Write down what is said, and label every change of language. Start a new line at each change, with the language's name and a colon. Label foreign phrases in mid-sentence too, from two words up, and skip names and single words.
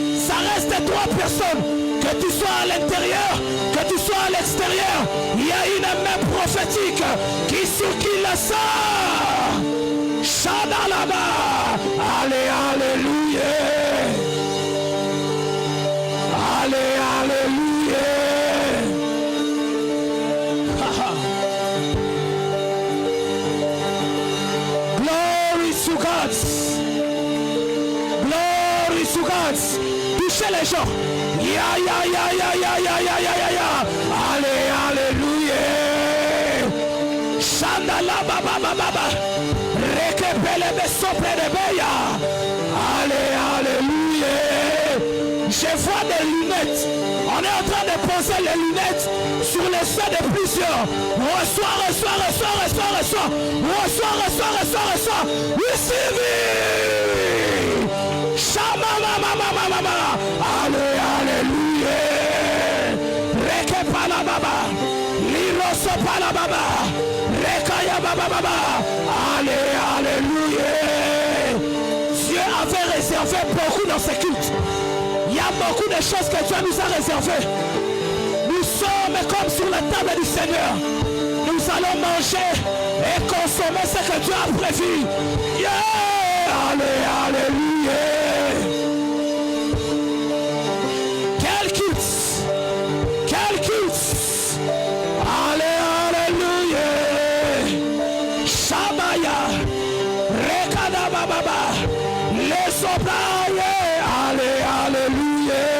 French: Que tu sois à l'intérieur, que tu sois à l'extérieur, il y a une main prophétique qui circule ça. Shadalaba. Allez, alléluia. Allez, alléluia.
English: Glory to God.
French: Touchez les gens. Ya. Allez, alléluia. Shandala baba. Rekepele besople de beya. Allez, alléluia. Je vois des lunettes. On est en train de poser les lunettes sur les seins de plusieurs. Reçois.
English: Receive it. Shama mama.
French: Allez, alléluia. Reke pala baba. Liroso pala baba. Rekaya baba. Allez, alléluia. Dieu avait réservé beaucoup dans ce culte. Il y a beaucoup de choses que Dieu nous a réservées. Nous sommes comme sur la table du Seigneur. Nous allons manger et consommer ce que Dieu a prévu. Yeah! Allez, alléluia. Quel culte. Allez, alléluia. Shabaya. Rekada baba. Les sobrailles. Allez, alléluia.